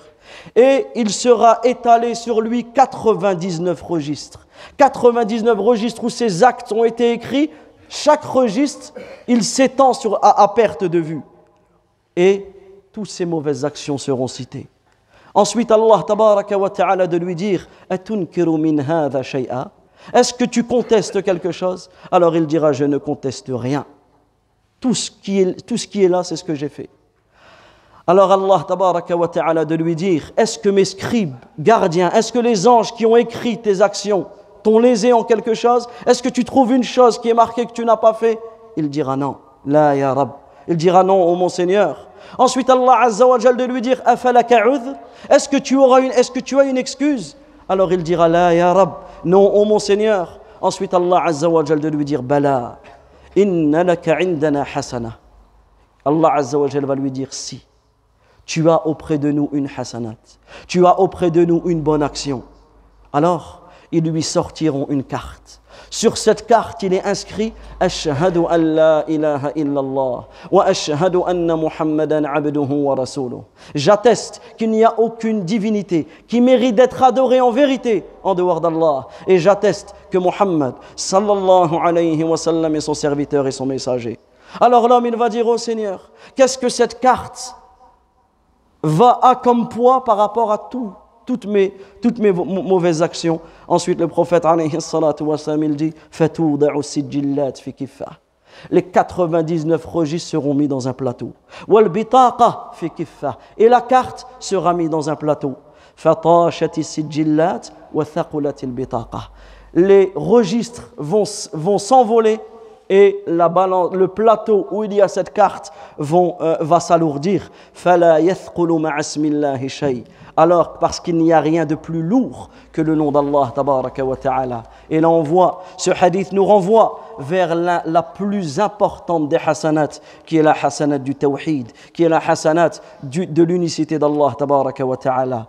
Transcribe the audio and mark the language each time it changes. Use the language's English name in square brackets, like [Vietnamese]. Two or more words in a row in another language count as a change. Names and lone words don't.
[French] Et il sera étalé sur lui 99 registres. 99 registres où ses actes ont été écrits. Chaque registre, il s'étend à perte de vue. Et toutes ces mauvaises actions seront citées. Ensuite, Allah [Arabic] تبارك وتعالى [French] de lui dire « [Arabic] أتنكر من هذا شيئا [French] » Est-ce que tu contestes quelque chose? Alors il dira, je ne conteste rien. Tout ce qui est là, c'est ce que j'ai fait. Alors Allah [Arabic] تبارك وتعالى [French] de lui dire, est-ce que mes scribes, gardiens, est-ce que les anges qui ont écrit tes actions t'ont lésé en quelque chose? Est-ce que tu trouves une chose qui est marquée que tu n'as pas fait? Il dira non. [Arabic] لا يا رب. [French] Il dira non, ô mon Seigneur. Ensuite Allah [Arabic] عز وجل [French] de lui dire, [Arabic] أفلك عذر? [French] Est-ce que tu as une excuse? Alors il dira [Arabic] لا يا رب. [French] Non, ô mon Seigneur. [Arabic] Ensuite, Allah عز وجل [French] de lui dire [Arabic] بلى إن لك عندنا حسنة. [French] Allah [Arabic] عز وجل [French] va lui dire si. Tu as auprès de nous une hasanat. Tu as auprès de nous une bonne action. Alors, ils lui sortiront une carte. Sur cette carte, il est inscrit [Arabic] أشهد أن لا إله إلا الله وأشهد أن محمدا عبده ورسوله. [French] J'atteste qu'il n'y a aucune divinité qui mérite d'être adorée en vérité en dehors d'Allah. Et j'atteste que Muhammad [Arabic] صلى الله عليه وسلم [French] est son serviteur et son messager. Alors l'homme, il va dire au Seigneur, qu'est-ce que cette carte a comme poids par rapport à toutes mes mauvaises actions? Ensuite, le prophète [Arabic] عليه الصلاة والسلام, [French] il dit [Arabic] فتوضع السجلات في كفة. [French] Les 99 registres seront mis dans un plateau. [Arabic] والبطاقة في كفة. [French] Et la carte sera mise dans un plateau. [Arabic] فطاشت السجلات وثقلت البطاقة. [French] Les registres vont s'envoler et le plateau où il y a cette carte va s'alourdir. [Arabic] فلا يثقل مع اسم الله شيء. [French] Alors, parce qu'il n'y a rien de plus lourd que le nom d'Allah [Arabic] تبارك وتعالى. [French] Et là, ce hadith nous renvoie vers la plus importante des hasanats, qui est la hasanat du tawhid, qui est la hasanat de l'unicité d'Allah [Arabic] تبارك وتعالى.